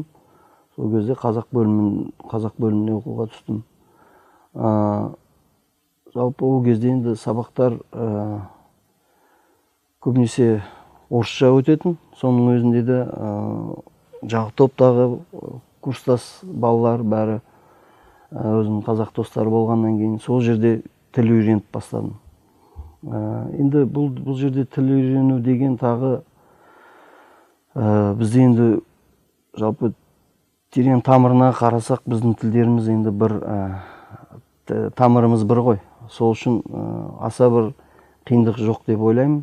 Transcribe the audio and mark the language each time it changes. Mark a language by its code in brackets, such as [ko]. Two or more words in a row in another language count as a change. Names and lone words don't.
[kk] Сол кезде қазақ бөліміне оқуға түстім. Жалпы ол кезде енді сабақтар көбінесе орысша өтетін. Соның өзінде де жаңағы топтағы курстас балалар бәрі [ky] өзүмдүн казак достор болгондон кийин сол жерде тил үйрөнүп баштадым. [kk] Енді бұл жерде тіл үйрену деген тағы бізде енді жалпы терең тамырына қарасақ біздің тілдеріміз енді бір тамырымыз бір ғой. Сол үшін аса бір қиындық жоқ деп ойлаймын.